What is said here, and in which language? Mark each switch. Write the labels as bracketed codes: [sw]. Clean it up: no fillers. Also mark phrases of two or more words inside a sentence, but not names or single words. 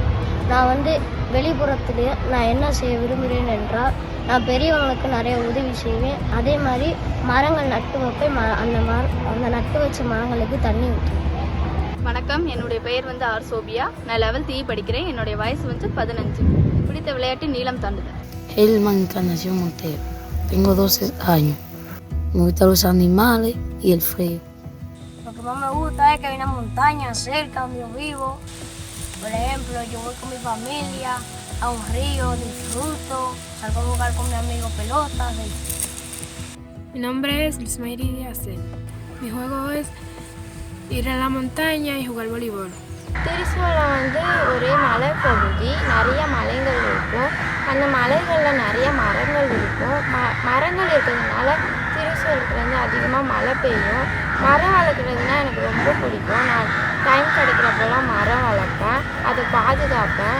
[ta] நான் வெளிப்புறத்தில் நான் என்ன செய்ய விரும்புகிறேன் என்றால், நான் பெரியவங்களுக்கு நிறைய உதவி செய்வேன். அதே மாதிரி மரங்கள் நட்டு வைப்பேன். அந்த நட்டு வச்ச மரங்களுக்கு தண்ணி ஊற்றுவேன். வணக்கம். என்னுடைய பெயர் ஆர் சோபியா. நான் 11th E படிக்கிறேன். என்னுடைய வயசு 15. பிடித்த விளையாட்டு நீளம் தாண்டுதல். [es] Elman Encarnación Montero. Tengo 12 años. Me gustan los animales y el frío. Lo que más me gusta es que hay una montaña cerca donde yo vivo. Por ejemplo, yo voy con mi familia a un río, disfruto, salgo a jugar con mi amigo pelotas. Mi nombre es Luis Mayri Díaz. Mi juego es ir a la montaña y jugar voleibol. [ta] திருசூலம் ஒரே மலைப்பகுதி. நிறைய மலைகள் இருக்கும். அந்த மலைகளில் நிறைய மரங்கள் இருக்கும். மரங்கள் இருக்கிறதுனால திருசூலத்தில் அதிகமாக மழை பெய்யும். மரம் வளர்க்குறதுனா எனக்கு ரொம்ப பிடிக்கும். நான் டைம் கிடைக்கிறப்பெல்லாம் மரம் வளர்ப்பேன், அதை பாதுகாப்பேன்.